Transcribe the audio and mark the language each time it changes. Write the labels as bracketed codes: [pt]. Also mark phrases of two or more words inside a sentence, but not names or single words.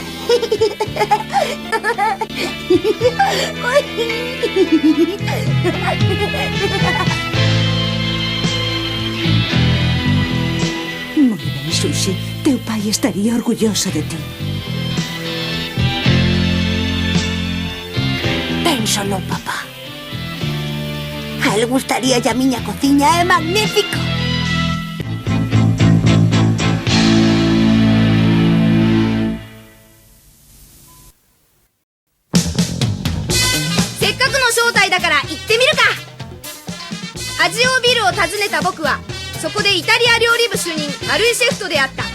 [gl] Moi ben, Sushi. Teu pai estaría orgulloso de ti. Pénsalo, papá. A él gustaría a miña cociña, é magnífico. [ja] せっかくの招待だから行ってみるか。アジオビルを訪ねた僕はそこでイタリア料理部主任マルイシェフと出会った。